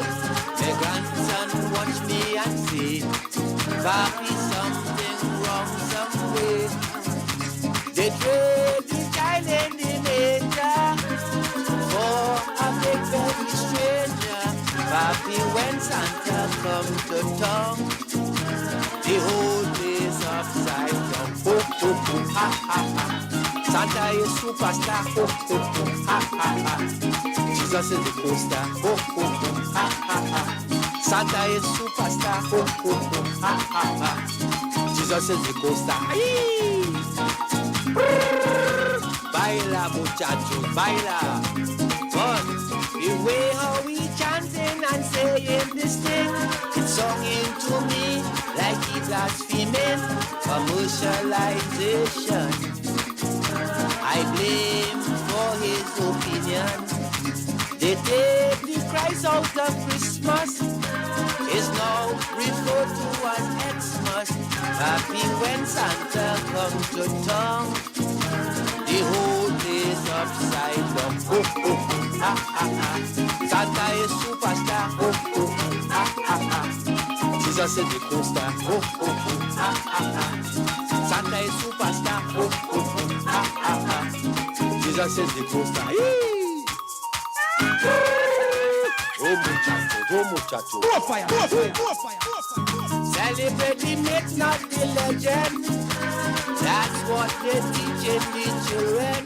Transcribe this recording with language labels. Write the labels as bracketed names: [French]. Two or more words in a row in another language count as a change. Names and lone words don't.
[English] My grandson watch me and say, Papi, something wrong somewhere. They trade the child in the manger for a big baby stranger. Papi, when Santa come to town, the whole place upside down. Ho, ho, ho, ha, ha, ha. Santa is superstar. Ho, ho, ho, ha, ha, ha. Jesus is the co-star. Ho, ho, ho, ha, ha, ha. Santa is superstar. Ho, ho, ho, ha, ha, ha. Jesus is the co-star. [Spanish] Baila, muchachos, baila. [English] But the way how we chanting and saying this thing, it's sung into me like he blaspheming. Commercialization, I blame for his opinion. They take the Christ out of Christmas, is now referred to as Xmas. Happy when Santa comes to town, the whole day's upside down. Ho, ho, ho, ha, ha, ha. Santa is superstar. Ho, ho, ho, ha, ha, ha. Jesus is the co-star. Ho, ho, ho, ha, ha, ha. Santa is superstar. Ho, ho, ho, ha, ha, ha. Jesus is the co-star. Oh muchacho. Go fire. Celebrate the myth, not the legend. That's what they're teaching the children.